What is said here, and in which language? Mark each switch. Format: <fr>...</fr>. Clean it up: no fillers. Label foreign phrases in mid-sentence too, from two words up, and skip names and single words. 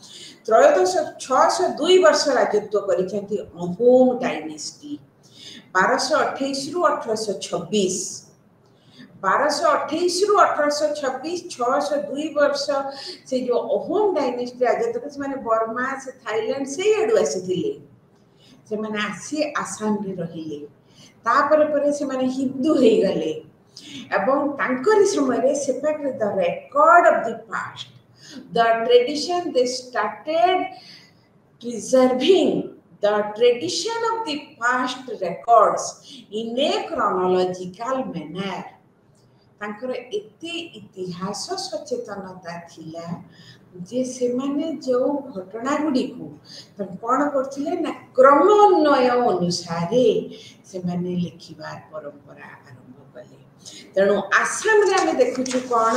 <or>602 ବର୍ଷ ରାଜତ୍ୱ କରିଛନ୍ତି ଅହୋମ ଡାଇନେଷ୍ଟି 1228 ରୁ 1826 1228 ରୁ 1826 602 ବର୍ଷ ସେ ଯେଉଁ ଅହୋମ ଡାଇନେଷ୍ଟି ରାଜତ୍ୱ ସେମାନେ ବର୍ମା ସେ ଥାଇଲାଣ୍ଡ ସେଇଆଡ଼ୁ ଆସିଥିଲେ ସେମାନେ ଆସି ଆସାମରେ ରହିଲେ ତାପରେ ପରେ ସେମାନେ ହିନ୍ଦୁ ହେଇଗଲେ ଏବଂ ତାଙ୍କରି ସମୟରେ ସେ ପାଖରେ</or> <en>the record of the past the tradition they started preserving the tradition of the past records in a chronological manner</en> <or>ତାଙ୍କର ଏତେ ଇତିହାସ ସଚେତନତା ଥିଲା ଯେ ସେମାନେ ଯେଉଁ ଘଟଣା ଗୁଡ଼ିକୁ କ'ଣ କରୁଥିଲେ ନା କ୍ରମୋନ୍ୱୟ ଅନୁସାରେ ସେମାନେ ଲେଖିବାର ପରମ୍ପରା ଆରମ୍ଭ କଲେ ତେଣୁ ଆସାମରେ ଆମେ ଦେଖୁଛୁ କ'ଣ</or>